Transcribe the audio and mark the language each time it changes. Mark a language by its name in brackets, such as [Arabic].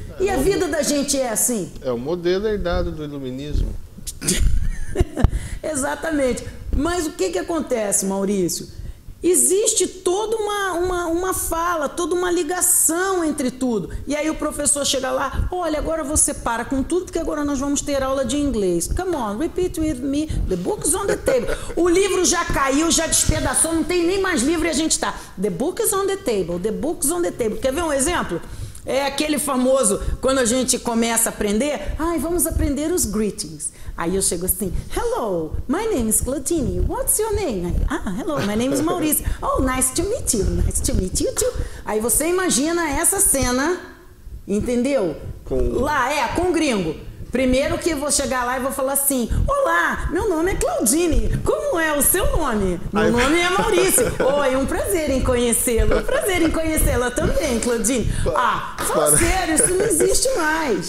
[Portuguese] E a vida da gente é assim? É o modelo herdado do iluminismo. Exatamente. Mas o que acontece, Maurício? Existe toda uma fala, toda uma ligação entre tudo. E aí o professor chega lá, olha, agora você para com tudo, porque agora nós vamos ter aula de inglês. [English] Come on, repeat with me, the book is on the table. [Portuguese] O livro já caiu, já despedaçou, não tem nem mais livro e a gente está. [English] The book is on the table, the book is on the table. [Portuguese] Quer ver um exemplo? É aquele famoso, quando a gente começa a aprender, vamos aprender os greetings. Aí eu chego assim, [English] hello, my name is Claudine, what's your name? Hello, my name is Maurício. Oh, nice to meet you, nice to meet you too. [Portuguese] Aí você imagina essa cena, entendeu? Lá, com gringo. Primeiro que eu vou chegar lá e vou falar assim, olá, meu nome é Claudine, como é o seu nome? Meu nome é Maurício. Oi, um prazer em conhecê-lo. Prazer em conhecê-la também, Claudine. Fala sério, isso não existe mais.